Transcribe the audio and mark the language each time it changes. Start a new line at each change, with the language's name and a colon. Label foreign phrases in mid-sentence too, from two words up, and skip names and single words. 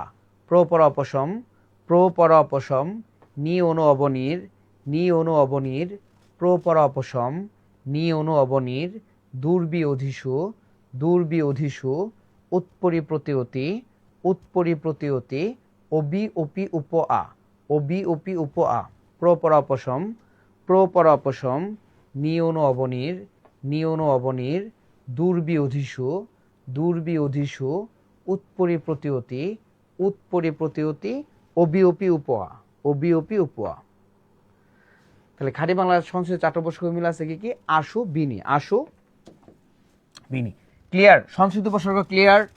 Bangla: প্রপরা অপশম, প্রপরা অপশম, নিয়ন অবনির, নিয়ন অবনির, প্রপরা অপশম, নিয়ন অবনির, দুর্বি অধিশু, দুর্বি অধিশু, উৎপরি প্রতিঅতি, উৎপরি প্রতিঅতি, অবি অপি উপ আ, অবি অপি উপ আ। প্রপরা অপশম, প্রপরা অপশম, নিয়ন অবনির, নিয়ন অবনির, দুর্বি অধিশু, দুর্বি অধিশু, উৎপরি প্রতিঅতি, উৎপরি প্রতিঅতি, অবি অপি উপ আ, অবি অপি উপ আ। তাহলে খাঁটি বাংলা সংস্কৃত 4টা উপসর্গ মিল আছে। কি কি? আশু বিনি, আশু বিনি। ক্লিয়ার? সংস্কৃত উপসর্গ ক্লিয়ার?